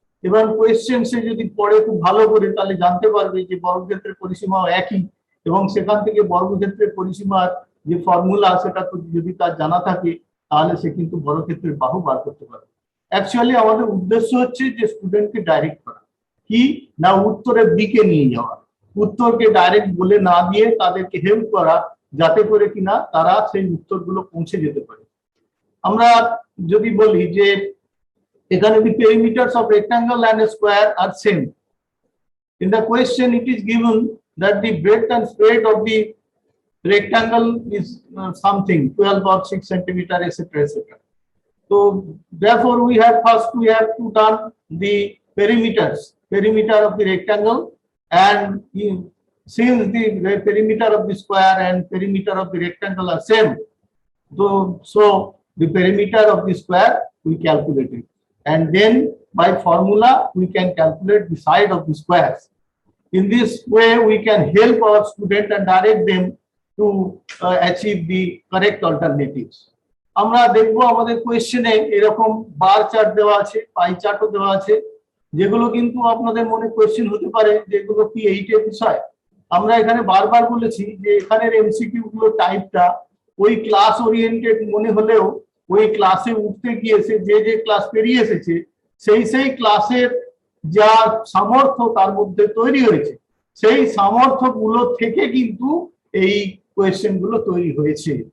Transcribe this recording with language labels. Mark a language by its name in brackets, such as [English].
[Bangla] এবং কোয়েশ্চেন সে যদি পড়ে খুব ভালো করে, তাহলে জানতে পারবে যে বর্গক্ষেত্রের পরিসীমাও একই, এবং সেখান থেকে বর্গক্ষেত্রের পরিসীমার যে ফর্মুলা সেটা যদি তার জানা থাকে, তাহলে সে কিন্তু বর্গক্ষেত্রের বাহু বার করতে পারবে। অ্যাকচুয়ালি আমাদের উদ্দেশ্য হচ্ছে যে স্টুডেন্টকে ডাইরেক্ট করা, কি না উত্তরের দিকে নিয়ে যাওয়া, উত্তরকে ডাইরেক্ট বলে না দিয়ে তাদেরকে হেল্প করা, যাতে করে কিনা তারা সেই উত্তরগুলো পৌঁছে যেতে পারে। আমরা যদি বলি যে এখানে [English] the perimeters of rectangle and a square are same. In the question it is given that the breadth and spread of the rectangle is something 12 or 6 centimeter, etc., etc. So therefore we have to done the perimeter of the rectangle, and since the perimeter of the square and perimeter of the rectangle are same, so the perimeter of the square we calculate it, and then by formula we can calculate the side of the squares. In this way we can help our student and direct them to achieve the correct alternatives. [Bangla] আমরা দেখবো আমাদের কোয়েশ্চেনে এরকম bar chart দেওয়া আছে, পাই চার্টও দেওয়া আছে, যেগুলো কিন্তু আপনাদের মনে কোয়েশ্চেন হতে পারে যেগুলো কি এইটের বিষয়। আমরা এখানে বারবার বলেছি যে এখানের এমসিকিউ গুলো টাইপটা ওই ক্লাস ওরিয়েন্টেড মনে হলেও ওই ক্লাসে উঠতে গিয়েছে যে ক্লাস পেরিয়ে এসেছে সেই ক্লাসের যা সামর্থ্য তার মধ্যে তৈরি হয়েছে, সেই সামর্থ্য গুলো থেকে কিন্তু এই কোয়েশ্চেন গুলো তৈরি হয়েছে।